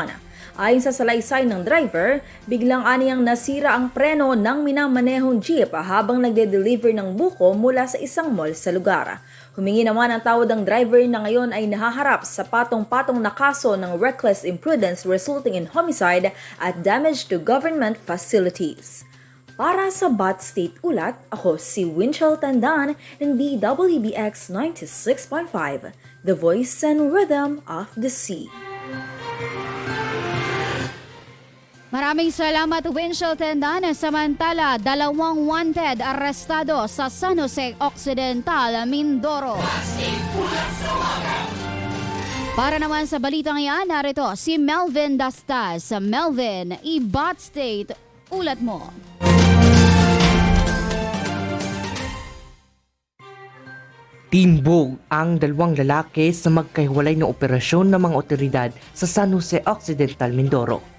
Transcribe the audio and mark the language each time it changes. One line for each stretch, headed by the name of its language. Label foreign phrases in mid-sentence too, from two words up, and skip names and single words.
Filipino: Ayon sa salaysay ng driver, biglang aniyang nasira ang preno ng minamanehong jeep habang nagde-deliver ng buko mula sa isang mall sa lugar. Humingi naman ang tawad ang driver na ngayon ay nahaharap sa patong-patong na kaso ng
English: reckless imprudence resulting in homicide at damage to government facilities.
Filipino: Para sa Bat State Ulat, ako si Winchell Tandan ng DWBX 96.5,
English: The Voice and Rhythm of the Sea.
Filipino: Maraming salamat, Winchell Tandan. Samantala, 2 wanted arestado sa San Jose Occidental, Mindoro. Para naman sa balitang iyan, narito si Melvin Dastas. Melvin, i-Bat State, ulat mo. Timbog ang 2 lalaki sa magkahiwalay na operasyon ng mga otoridad sa San Jose Occidental, Mindoro.